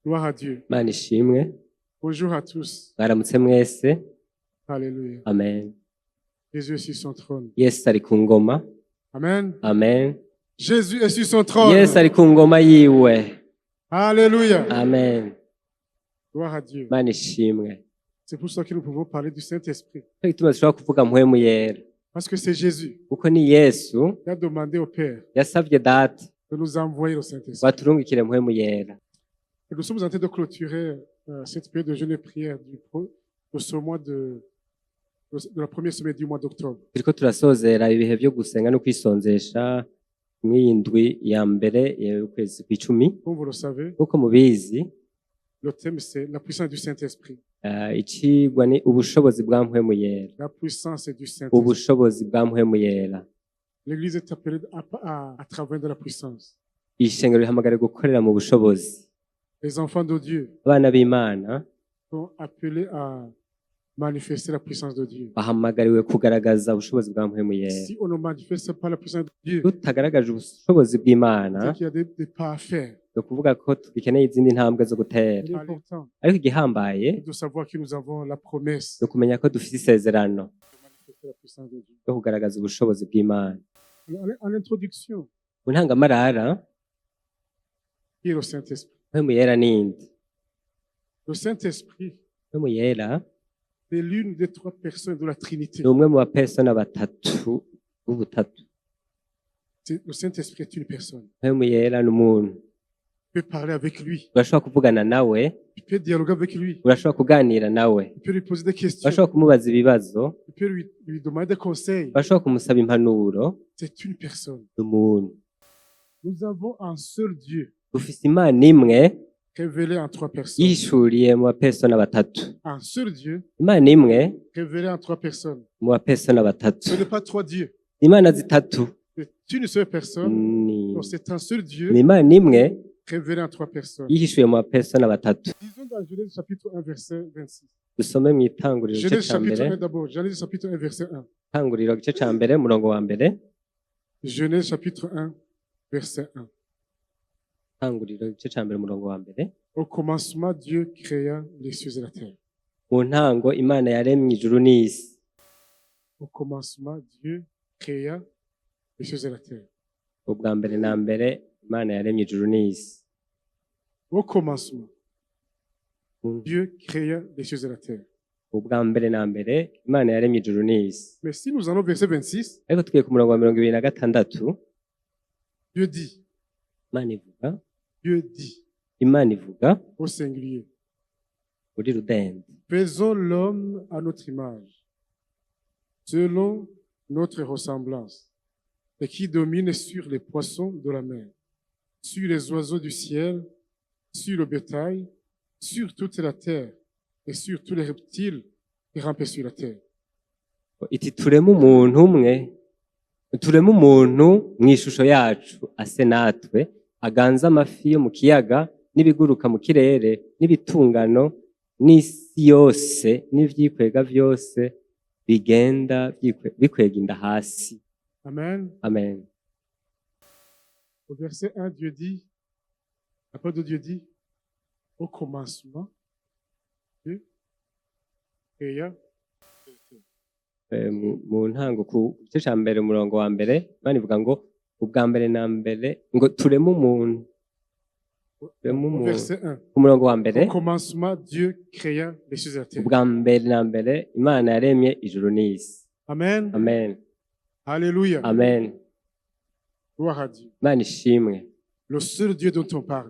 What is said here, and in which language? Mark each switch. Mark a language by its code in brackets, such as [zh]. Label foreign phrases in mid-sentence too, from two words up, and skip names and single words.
[fr] à Dieu. [rn] Imana ishimwe. [fr] Bonjour à tous. [rn] Mwaramutse mwese. [fr] Alléluia. Amen. Jésus est sur son trône. [rn] Yesu ari ku ngoma. Amen. Amen. [fr] Jésus est sur son trône. [rn] Yesu ari ku ngoma yiwe. [fr] Alléluia. Amen. Gloire à Dieu. [rn] Imana ishimwe. [fr] C'est pour ça que nous pouvons parler du Saint-Esprit. [rn] Cyo gituma dushobora kuvuga mpwemu yera. [fr] Parce que c'est Jésus [rn] Kuko ni Yesu [fr] qui a demandé au Père [rn] yasavye Data [fr] de nous envoyer le Saint-Esprit. [rn] baturungikire mpwemu yera. [fr] Et nous sommes en train de clôturer cette période de jeûne et prière de ce mois de la première semaine du mois d'octobre. [rn] Turiko turasozera ibihe vyo gusenga no kwisonzesha mw'iyi ndwi ya mbere y'ukwezi kw'icumi. [fr] Comme vous le savez, [rn] Nkuko mubizi, [fr] le thème c'est la puissance du Saint-Esprit. [rn] icigwa ni ubushobozi bwa mpwemu yera. [fr] La puissance du Saint-Esprit. [rn] Ubushobozi bwa mpwemu yera. [fr] L'Église est appelée à travailler dans la puissance. [rn] Ishengero rihamagara gukorera mu bushobozi. [fr] Les enfants de Dieu [rn] Abana b'Imana [fr] sont appelés à manifester la puissance de Dieu. [rn] bahamagariwe kugaragaza ubushobozi bwa mpwemu yera. [fr] Si on ne manifeste pas la puissance de Dieu, [rn] Tutagaragaje ubushobozi bw'Imana, [fr] c'est qu'il y a des pas à faire. [rn] ni ukuvuga ko dukeneye izindi ntambwe zo gutera. [fr] L'important [rn] Ariko igihambaye [fr] est de savoir que nous avons la promesse [rn] ni ukumenya ko dufite isezerano [fr] de manifester la puissance de Dieu. [rn] ryo kugaragaza ubushobozi bw'Imana. [fr] En introduction, [rn] Mu ntangamarara, [fr] qui est le Saint-Esprit? [rn] mpwemu yera ninde? [fr] Le Saint-Esprit [rn] Mpwemu yera [fr] est l'une des trois personnes de la Trinité. [rn] ni umwe mu bapesona batatu b'ubutatu. [fr] Le Saint-Esprit est une personne. [rn] Mpwemu yera ni umuntu. [fr] Tu peux parler avec lui. [rn] Urashobora kuvugana nawe, [fr] Tu peux dialoguer avec lui. [rn] urashobora kuganira nawe, [fr] Tu peux lui poser des questions. [rn] urashobora kumubaza ibibazo, [fr] Tu peux lui demander des conseils. [rn] urashobora kumusaba impanuro. [fr] C'est une personne. [rn] Ni umuntu. [fr] Nous avons un seul Dieu [rn] Dufise Imana imwe [fr] révélé en trois personnes. [rn] yishuriye mu bapesona batatu. [fr] Un seul Dieu [rn] Imana imwe [fr] révélé en trois personnes. [rn] mu bapesona batatu. [fr] Ce n'est pas trois dieux. [rn] Imana zitatu [fr] C'est une seule personne. [rn] ni [fr] Non, c'est un seul Dieu [rn] ni Imana imwe [fr] révélé en trois personnes. [rn] yihishuye mu bapesona batatu. [fr] Lisons dans Genèse chapitre 1, verset 26. [rn] Dusome mu itanguriro igice Genèse ca chapitre mbere, 1 [fr] d'abord. Genèse chapitre 1, verset 1. [rn] itanguriro igice ca mbere umurongo wa mbere, [fr] Genèse chapitre 1, verset 1. [rn] itanguriro igice ca mbere umurongo wa mbere. [fr] Au commencement, Dieu créa les cieux et la terre. [rn] Mu ntango Imana yaremye ijuru n'isi. [fr] Au commencement, Dieu créa les cieux et la terre. [rn] Ubwa mbere na mbere Imana yaremye ijuru n'isi. [fr] Au commencement, Mm. Dieu créa les cieux et la terre. [rn] Ubwa mbere na mbere Imana yaremye ijuru n'isi. [fr] Mais si nous allons au verset 26, [rn] Ariko tugiye ku murongo wa 26, [fr] Dieu dit, [rn] Imana ivuga [fr] au singulier, [rn] muri rudende. [fr] faisons l'homme à notre image, selon notre ressemblance, et qui domine sur les poissons de la mer, sur les oiseaux du ciel, sur le bétail, sur toute la terre, et sur tous les reptiles qui rampent sur la terre. [rn] Iti tureme umuntu umwe, tureme umuntu mu ishusho yacu ase natwe, aganza amafi yo mu kiyaga n'ibiguruka mu kirere n'ibitungano n'isi yose n'ivyikwega vyose bigenda bikwega inda hasi. Amen. Amen. [fr] Au verset 1, Dieu dit, la parole de Dieu dit, au commencement, Dieu créa. [rn] Mu ntango ku gice ca mbere umurongo wa mbere Imana ivuga ngo ubwa mbere na mbere ngo tureme umuntu. [fr] Au verset 1, [rn] Ku murongo wa mbere, [fr] au commencement, Dieu créa les cieux et la terre. [rn] ubwa mbere na mbere Imana yaremye ijuru n'isi. Amen. Amen. [fr] Alléluia. Amen. Gloire à Dieu. [rn] Imana ishimwe. [fr] Le seul Dieu dont on parle,